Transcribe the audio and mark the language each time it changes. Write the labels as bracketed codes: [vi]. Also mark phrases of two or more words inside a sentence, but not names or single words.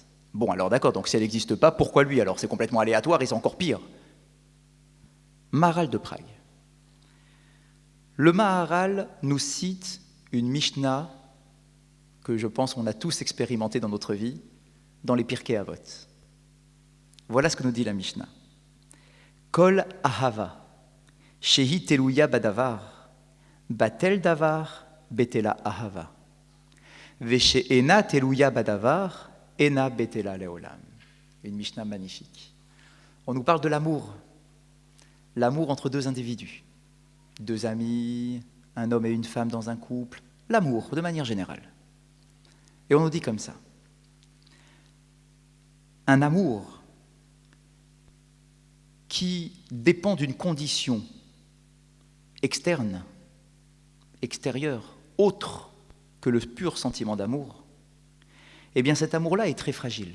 [fr] Bon alors d'accord, donc si elle n'existe pas, pourquoi lui alors ? C'est complètement aléatoire et c'est encore pire. Maharal de Prague. Le Maharal nous cite une Mishnah que je pense qu'on a tous expérimenté dans notre vie, dans les Pirkei Avot. Voilà ce que nous dit la Mishnah. [he] כל אהבה שהיא תלויה בדבר בטל דבר בטלה אהבה. ושאינה תלויה בדבר אינה בטלה לעולם. [fr] Une Mishnah magnifique. On nous parle de l'amour. L'amour entre deux individus. 2 amis, un homme et une femme dans un couple. L'amour, de manière générale. Et on nous dit comme ça. Un amour qui dépend d'une condition externe, extérieure, autre que le pur sentiment d'amour, eh bien cet amour-là est très fragile.